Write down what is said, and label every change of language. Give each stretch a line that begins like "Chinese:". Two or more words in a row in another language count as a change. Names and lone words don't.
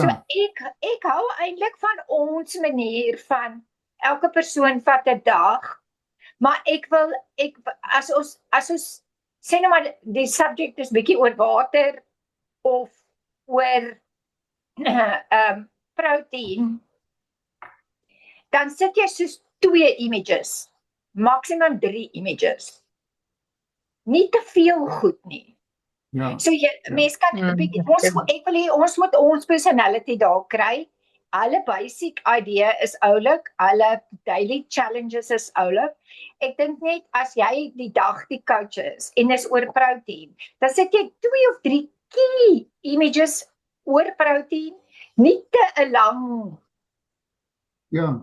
Afrikaans: So ek hou eintlik van ons manier van elke persoon vat 'n dag, maar as ons sê nou maar die subject is bietjie oor water of oor protein, dan sit jy soos 2 images,
English: maximum 3 images.
Afrikaans: Nie te veel goed nie. Ja. So mens kan ek wil hê ons moet ons personality daar kry. Alle
English: basic idea
Afrikaans: is oulik, alle
English: daily challenges
Afrikaans: is oulik. Ek dink net as jy die dag die coach is en is oor protein, dan sit jy 2 of 3
English: key images
Afrikaans: oor protein, nie te 'n lang. Ja.